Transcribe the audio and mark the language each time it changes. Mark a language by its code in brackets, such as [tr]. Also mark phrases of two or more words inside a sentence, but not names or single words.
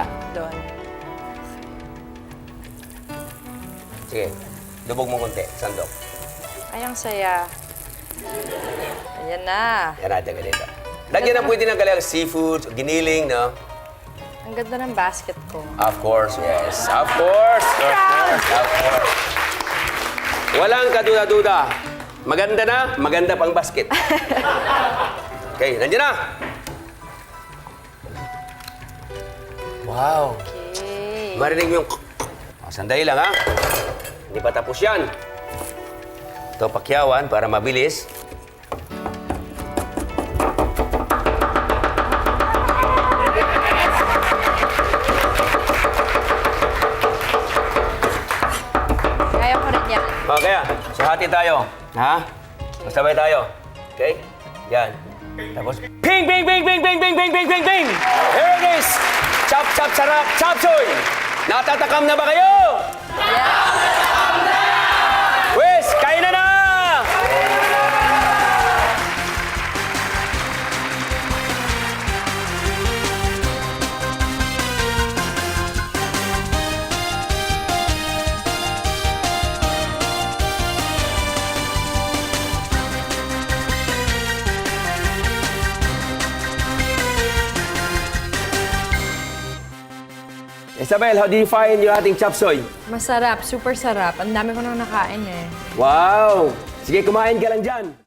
[tl] Doon. Sige. Lubog mo konti. Sandok. Ay, ang saya. Ayan na. Yan natin ganito. Lagyan na pwede ng kailangan seafood, giniling, no? Ang ganda ng basket ko. [en] Of course, yes. Of course. Of course. [tl] Walang kaduda-duda. Maganda na, maganda pang basket. Okay, nandiyan na. Wow. [en] Okay. [tl] Marinig mo yung... Sandali lang, ha? Hindi pa tapos yan. Ito, pakyawan para mabilis. Kaya ko rin yan. Kaya, so hati tayo. Ha? Masabay tayo. Okay? Yan. Tapos, ping, ping, ping, ping, ping, ping, ping, ping, ping, ping! [en] Here it is! Chop, chop, [tl] sarap, chop, soy! Natatakam na ba kayo? Wes, kain na na! [en] Isabel, how do you find [tl] yung ating [en] chop soy? [tl] Masarap, super sarap. Ang dami ko nang nakain eh. [en] Wow! [tl] Sige, kumain ka lang dyan.